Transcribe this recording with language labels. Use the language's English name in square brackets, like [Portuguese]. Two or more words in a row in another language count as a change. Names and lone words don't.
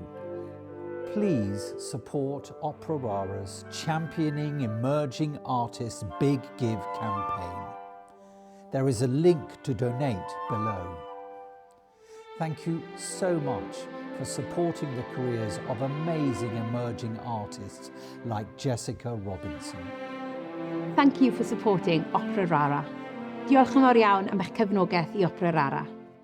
[English] Please support Opera Rara's Championing Emerging Artists Big Give campaign. There is a link to donate below. Thank you so much for supporting the careers of amazing emerging artists like Jessica Robinson. Thank you for supporting Opera Rara. [Welsh] Diolch yn fawr iawn am eich cefnogaeth i Opera Rara.